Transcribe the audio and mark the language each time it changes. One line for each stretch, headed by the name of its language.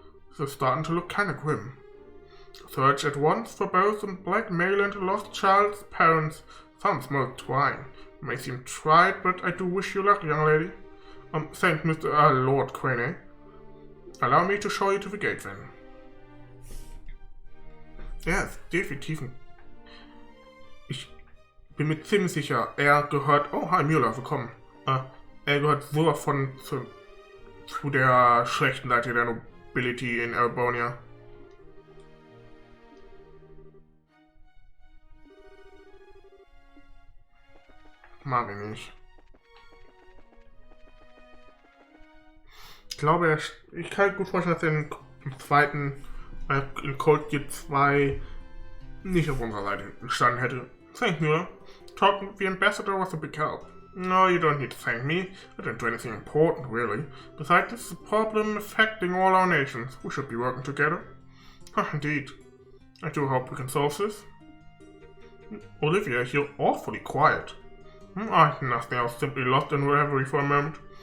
English: This is starting to look kinda grim. Search at once for both the blackmail and the lost child's parents. Sounds most trying. It may seem tried, but I do wish you luck, young lady. Thanks, Mr. Lord Quainer. Allow me to show you to the gate, then. Yes,
German: definitiv. Ich bin mir ziemlich sicher, er gehört... Oh, hi Mueller, willkommen. Er gehört sowas von zu der schlechten Seite der Nobility in Erebonia. Mag ich nicht. Ich glaube, ich kann gut vorstellen, dass er im zweiten, in Cold Gear 2 nicht auf unserer Seite gestanden hätte.
English: Thank you. Talking with the ambassador was a big help. No, you don't need to thank me. I didn't do anything important, really. Besides, this is a problem affecting all our nations. We should be working together. Indeed. I do hope we can solve this. Olivia, you're awfully quiet. Nothing. I was simply lost in reverie for a moment.